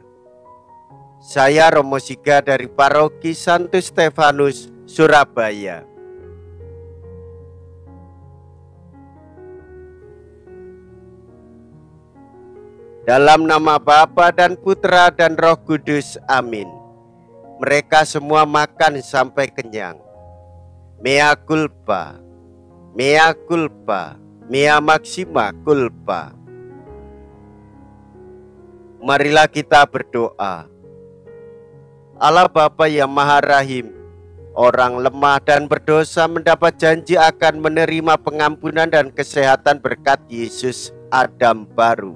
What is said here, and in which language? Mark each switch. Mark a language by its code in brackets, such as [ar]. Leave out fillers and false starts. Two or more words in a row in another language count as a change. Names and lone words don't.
[id] Saya Romo Siga dari Paroki Santo Stefanus, Surabaya. Dalam nama Bapa dan Putra dan Roh Kudus, amin. Mereka semua makan sampai kenyang. [la] Mea culpa, mea culpa, mea maxima culpa. [id] Marilah kita berdoa. Allah Bapa yang Maha Rahim, orang lemah dan berdosa mendapat janji akan menerima pengampunan dan kesehatan berkat Yesus Adam baru.